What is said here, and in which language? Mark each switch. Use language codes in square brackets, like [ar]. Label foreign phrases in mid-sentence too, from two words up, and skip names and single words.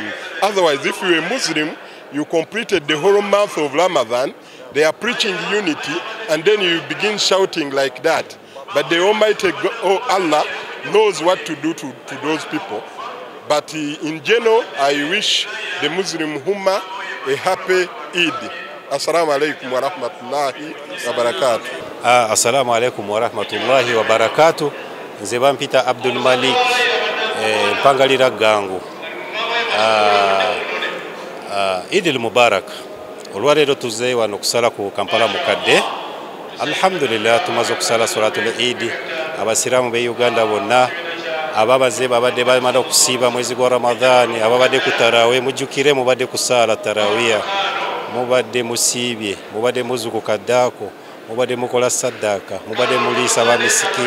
[en] Otherwise, if you are Muslim, you completed the whole month of Ramadan, they are preaching unity, and then you begin shouting like that. But the Almighty Allah knows what to do to those people. But in general, I wish the Muslim Ummah a happy Eid. [ar] السلام عليكم ورحمة الله وبركاته. السلام عليكم ورحمة الله وبركاته. [lg] Nze bampita Abdul Malik mpangalira gangu. [ar] عيد مبارك. [lg] Olwaleero tuzze wano kusala ku Kampala mukadde. Alhamdulillah tumaze okusala [ar] صلاة العيد. [lg] Abasiramu be Uganda bonna ababaze babadde bamala okusiiba mwezi gwa Ramadani, ababadde ku tarawih mujjukire mubadde kusala tarawiya, mubadde musiibye, mubadde muzuku kaddako, mubadde mukola saddaka, mubadde muliisa ba misikini.